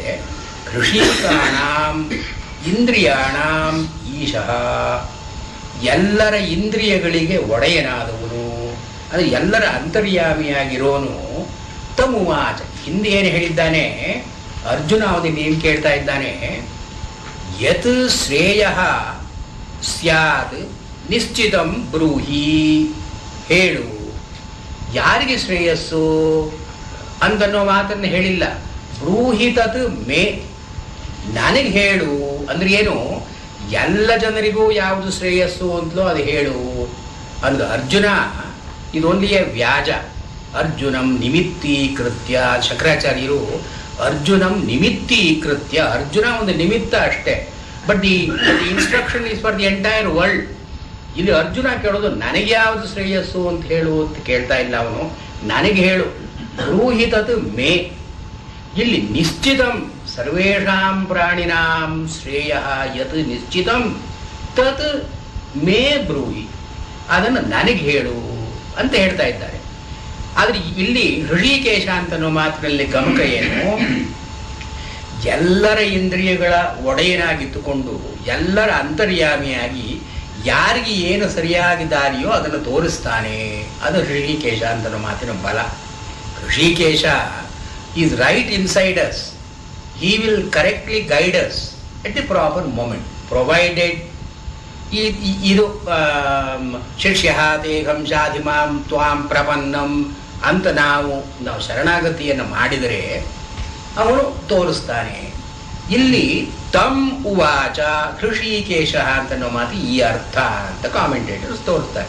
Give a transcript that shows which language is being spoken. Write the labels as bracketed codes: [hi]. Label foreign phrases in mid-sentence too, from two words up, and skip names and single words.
[sa] ಹೃಷೀಕಾಣಾಂ ಇಂದ್ರಿಯಾಣಾಂ ಈಶಃ, [kn] ಎಲ್ಲರ ಇಂದ್ರಿಯಗಳಿಗೆ ಒಡೆಯನಾದವನು, ಅದು ಎಲ್ಲರ ಅಂತರ್ಯಾಮಿಯಾಗಿರೋನು. ತಮುವಾಚ, ಹಿಂದೆ ಏನು ಹೇಳಿದ್ದಾನೆ ಅರ್ಜುನ, ಅವನಿಗೆ ಏನು ಕೇಳ್ತಾ ಇದ್ದಾನೆ, [sa] ಯತ್ ಶ್ರೇಯ ಸ್ಯಾತ್ ನಿಶ್ಚಿತಂ ಬ್ರೂಹಿ, [kn] ಹೇಳು ಯಾರಿಗೆ ಶ್ರೇಯಸ್ಸು ಅಂತನ್ನೋ ಮಾತನ್ನು ಹೇಳಿಲ್ಲ. [sa] ಬ್ರೂಹಿ ತತ್ ಮೇ, [kn] ನನಗೆ ಹೇಳು ಅಂದ್ರೆ ಏನು, ಎಲ್ಲ ಜನರಿಗೂ ಯಾವುದು ಶ್ರೇಯಸ್ಸು ಅಂತಲೋ ಅದು ಹೇಳು ಅಂದು. ಅರ್ಜುನ ಇದೊಂದಿಗೆ ವ್ಯಾಜ. [sa] ಅರ್ಜುನಂ ನಿಮಿತ್ತೀಕೃತ್ಯ, [en] ಶಂಕರಾಚಾರ್ಯರು [sa] ಅರ್ಜುನಂ ನಿಮಿತ್ತೀಕೃತ್ಯ, [kn] ಅರ್ಜುನ ಒಂದು ನಿಮಿತ್ತ ಅಷ್ಟೇ, [en] but the instruction is for the entire world. [kn] ಇಲ್ಲಿ ಅರ್ಜುನ ಕೇಳೋದು ನನಗೆ ಯಾವುದು ಶ್ರೇಯಸ್ಸು ಅಂತ ಹೇಳು ಅಂತ ಕೇಳ್ತಾ ಇಲ್ಲ ಅವನು, ನನಗೆ ಹೇಳು. [sa] ಬ್ರೂಹಿತತ್ ಮೇ, ಇಲ್ಲಿ ನಿಶ್ಚಿತಂ ಸರ್ವೇಷಾಂ ಪ್ರಾಣಿನಾಂ ಶ್ರೇಯ ಯತ್ ನಿಶ್ಚಿತಂ ತತ್ ಮೇ ಬ್ರೂಹಿ, [kn] ಅದನ್ನು ನನಗೆ ಹೇಳು ಅಂತ ಹೇಳ್ತಾ ಇದ್ದಾರೆ. ಆದರೆ ಇಲ್ಲಿ ಹೃಷೀಕೇಶ ಅಂತನೋ ಮಾತಿನಲ್ಲಿ ಗಮಕ ಏನು, ಎಲ್ಲರ ಇಂದ್ರಿಯಗಳ ಒಡೆಯನಾಗಿತ್ತುಕೊಂಡು ಎಲ್ಲರ ಅಂತರ್ಯಾಮಿಯಾಗಿ ಯಾರಿಗೆ ಏನು ಸರಿಯಾಗಿ ದಾರಿಯೋ ಅದನ್ನು ತೋರಿಸ್ತಾನೆ, ಅದು ಹೃಷೀಕೇಶ ಅಂತನೋ ಮಾತಿನ ಬಲ. [en] ಹೃಷೀಕೇಶ is right inside us, he will correctly guide us at the proper moment, provided ಇದು [sa] ಶಿಷ್ಯ ತೇಹಂ ಶಾಧಿಮಾಂ ತ್ವಾಂ ಪ್ರಪನ್ನಂ [kn] ಅಂತ ನಾವು ಶರಣಾಗತಿಯನ್ನು ಮಾಡಿದರೆ ಅವನು ತೋರಿಸ್ತಾನೆ. ಇಲ್ಲಿ [sa] ತಮ್ ಉವಾಚ ಹೃಷೀಕೇಶ [kn] ಅಂತನೋ ಮಾತು ಈ ಅರ್ಥ ಅಂತ ಕಾಮೆಂಟೇಟರ್ಸ್ ತೋರಿಸ್ತಾರೆ.